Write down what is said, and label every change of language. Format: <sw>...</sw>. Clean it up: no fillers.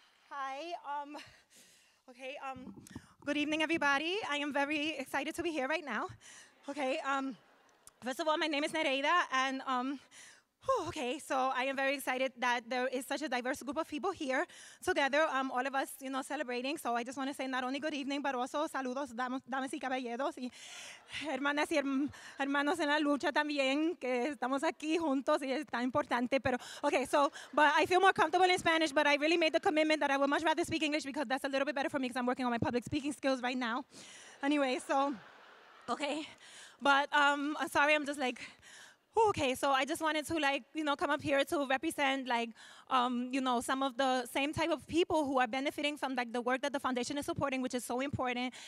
<en>Hi. Okay. Good evening, everybody. I am very excited to be here right now. Okay. First of all, my name is Nereida, and okay, so I am very excited that there is such a diverse group of people here together, all of us, celebrating. So I just want to say not only good evening, but also</en> <es>saludos, damas y caballeros, y hermanas y hermanos en la lucha también, que estamos aquí juntos y es tan importante.</es> <en>Pero, okay, so, but I feel more comfortable in Spanish, but I really made the commitment that I would much rather speak English because that's a little bit better for me because I'm working on my public speaking skills right now. Anyway, so, okay. But I'm sorry, I'm just like, okay, so I just wanted to come up here to represent some of the same type of people who are benefiting from the work that the foundation is supporting, which is so important.</en>